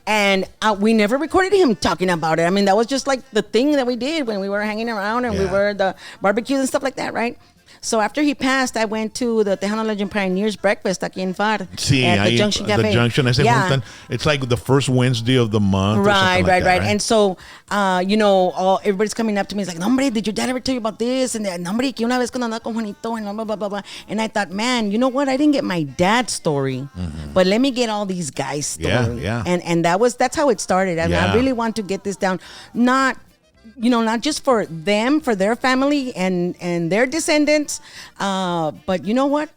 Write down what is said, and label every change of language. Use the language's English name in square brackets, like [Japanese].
[English] And we never recorded him talking about it. I mean, that was just like the thing that we did when we were hanging around and we were at the barbecues and stuff like that, right? So after he passed, I went to the Tejano Legend Pioneers breakfast [Spanish] aquí en [English] FAR at the Junction Cafe. The Junction, it's like the first Wednesday of the month. Right. Right. And so, everybody's coming up to me. It's like, [Spanish] no, hombre, [English] did your dad ever tell you about this? [Spanish] And no, hombre, que una vez cuando andaba con Juanito [English] and blah, blah, blah, blah. And I thought, man, you know what? I didn't get my dad's story, but let me get all these guys' story. Yeah. And that's how it started. I really want to get this down. Not just for them, for their family and their descendants, but you know what?